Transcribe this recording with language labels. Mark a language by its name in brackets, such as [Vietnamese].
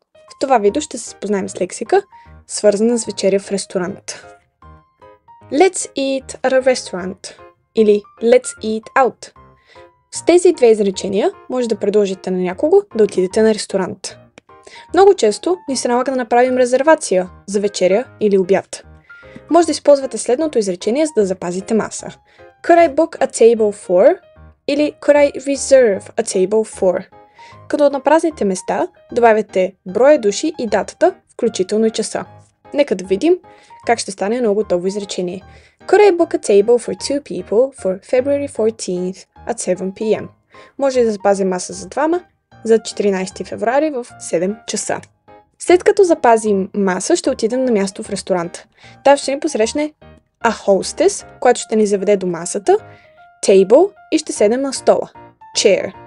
[Bulgarian] В това видео ще се запознаем с лексика, свързана с вечеря в ресторант. [English] Let's eat at a restaurant или Let's eat out. [Bulgarian] С тези две изречения може да предложите на някого да отидете на ресторант. Много често ни се налага да направим резервация за вечеря или обяд. Може да използвате следното изречение, за да запазите маса. [English] Could I book a table for? Или Could I reserve a table for? [Bulgarian] Като на празните места добавяте броя души и датата, включително и часа. Нека да видим как ще стане едно готово изречение. [English] Could I book a table for two people for February 14th at 7 p.m. [Bulgarian] Може да запазим маса за двама за 14 февруари в 7 часа. След като запазим маса, ще отидем на място в ресторант. Там ще ни посрещне a hostess, която ще ни заведе до масата, table и ще седнем на стола, chair.